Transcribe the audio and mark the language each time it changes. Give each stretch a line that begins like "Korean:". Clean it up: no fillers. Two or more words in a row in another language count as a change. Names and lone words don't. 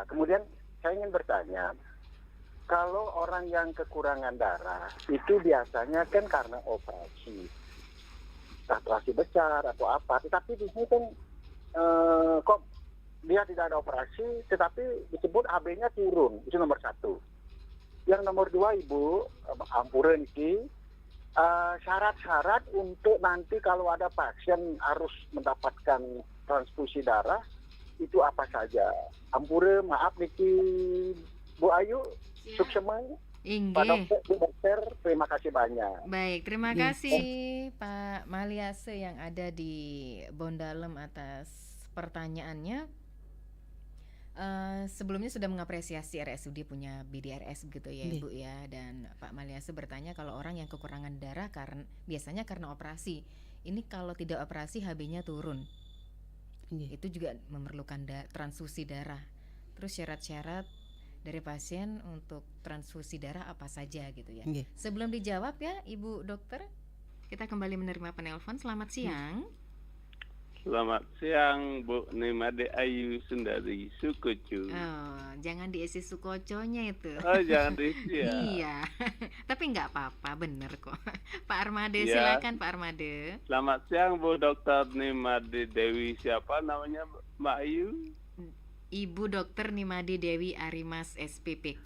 Indonesian: Kemudian saya ingin bertanya, kalau orang yang kekurangan darah itu biasanya kan karena operasi besar atau apa, tetapi di sini kan kok dia tidak ada operasi, tetapi disebut AB-nya turun, itu nomor 1. Yang nomor 2, Ibu, ampuran ini syarat-syarat untuk nanti kalau ada pasien harus mendapatkan transfusi darah itu apa saja? Ampure, maaf niki Bu Ayu, suksemen. Pak Dokter, terima kasih banyak. Baik, terima kasih Pak Maliase yang ada di Bondalem atas pertanyaannya. Sebelumnya sudah mengapresiasi RSUD punya BDRS begitu ya Ibu ya, dan Pak Maliase bertanya kalau orang yang kekurangan darah biasanya karena operasi. Ini kalau tidak operasi HB-nya turun. Itu juga memerlukan transfusi darah. Terus syarat-syarat dari pasien untuk transfusi darah apa saja gitu ya. Sebelum dijawab ya Ibu Dokter, kita kembali menerima penelpon. Selamat siang. Selamat siang Bu Nimade Ayu Sundari Sukoco. Oh, jangan diisi Sukoconya itu. Oh, jangan diisi ya. Iya. Tapi nggak apa-apa, bener kok. Pak Armade, Ya. silakan Pak Armade. Selamat siang Bu Dokter Nimade Dewi, siapa namanya Mbak Ayu? Ibu Dokter Nimade Dewi Arimas SPPK.